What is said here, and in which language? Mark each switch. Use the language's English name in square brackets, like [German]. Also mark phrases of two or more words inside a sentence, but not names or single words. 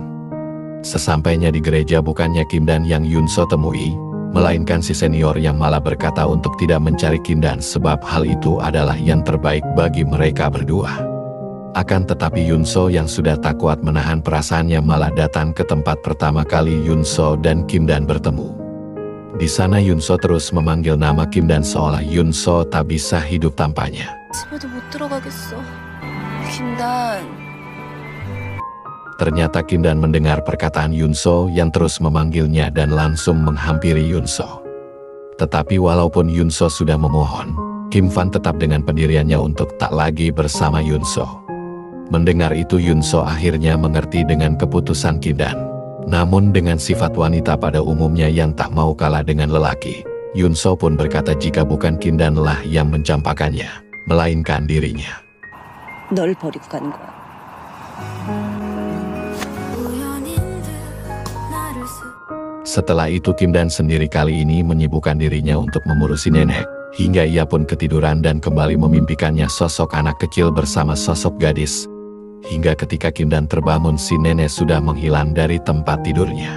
[Indonesian] Sesampainya di gereja bukannya Kindan yang Yunso temui, melainkan si senior yang malah berkata untuk tidak mencari Kindan sebab hal itu adalah yang terbaik bagi mereka berdua. Akan tetapi Yunso yang sudah tak kuat menahan perasaannya malah datang ke tempat pertama kali Yunso dan Kindan bertemu. Di sana Yunso terus memanggil nama Kindan seolah Yunso tak bisa hidup tanpanya. [Korean] 집에도 못 들어가겠어. 김단. [Indonesian] Ternyata Kindan mendengar perkataan Yunso yang terus memanggilnya dan langsung menghampiri Yunso. Tetapi walaupun Yunso sudah memohon, Kim Fan tetap dengan pendiriannya untuk tak lagi bersama Yunso. Mendengar itu Yunso akhirnya mengerti dengan keputusan Kim Dan. Namun dengan sifat wanita pada umumnya yang tak mau kalah dengan lelaki, Yunso pun berkata jika bukan Kim Dan lah yang mencampakannya, melainkan dirinya. [Korean] 널 버리고 가는 거야. [Indonesian] Setelah itu Kim Dan sendiri kali ini menyibukkan dirinya untuk mengurusi nenek, hingga ia pun ketiduran dan kembali memimpikannya sosok anak kecil bersama sosok gadis. Hingga ketika Kim Dan terbangun si nenek sudah menghilang dari tempat tidurnya.